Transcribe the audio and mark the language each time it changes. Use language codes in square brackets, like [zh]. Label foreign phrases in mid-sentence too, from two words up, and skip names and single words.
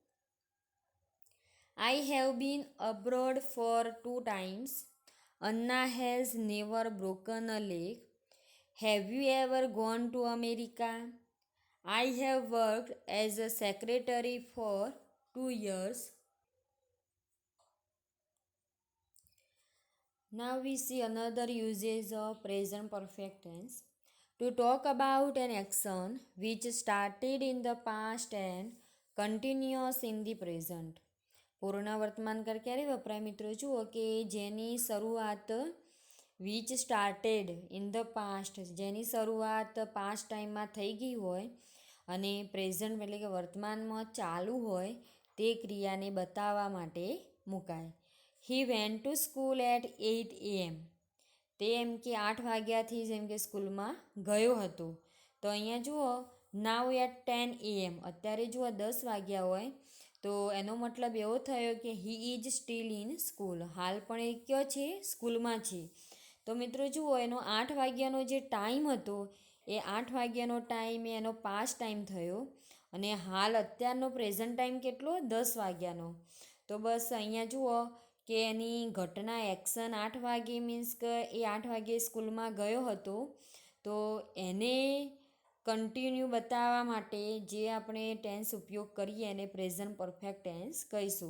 [en] I have been abroad for 2 times. Anna has never broken a leg. Have you ever gone to America? I have worked as a secretary for 2 years. Now we see another usage of present perfect tense. To talk about an action which started in the past and continues in the present. [gu] પૂર્ણ વર્તમાનકાળ ક્યારે વપરાય મિત્રો? જુઓ કે જેની શરૂઆત [en] which started in the past, [gu] જેની શરૂઆત [en] past timeમાં [gu] થઈ ગઈ હોય અને પ્રેઝન્ટ એટલે કે વર્તમાનમાં ચાલુ હોય તે ક્રિયાને બતાવવા માટે મુકાય. [en] He went to school at 8 AM. [gu] તે એમ કે 8 વાગ્યાથી જેમ કે સ્કૂલમાં ગયો હતો. તો અહીંયા જુઓ [en] now at 10 AM, [gu] અત્યારે જુઓ 10 વાગ્યા હોય તો એનો મતલબ એવો થયો કે [en] he is still in school. [gu] હાલ પણ એ કયો છે? સ્કૂલમાં છે. તો મિત્રો જુઓ એનો 8 વાગ્યાનો જે ટાઈમ હતો એ 8 વાગ્યાનો ટાઈમ એનો [en] past time [gu] થયો, અને હાલ અત્યારનો [en] present time [gu] કેટલો? 10 વાગ્યાનો. તો બસ અહીંયા જુઓ કે એની ઘટના એક્શન 8 વાગે મીન્સ કે એ 8 વાગે સ્કૂલમાં ગયો હતો, તો એને કન્ટિન્યુ બતાવવા માટે જે આપણે ટેન્સ ઉપયોગ કરીએ એને [en] present perfect tense [gu] કહીશું.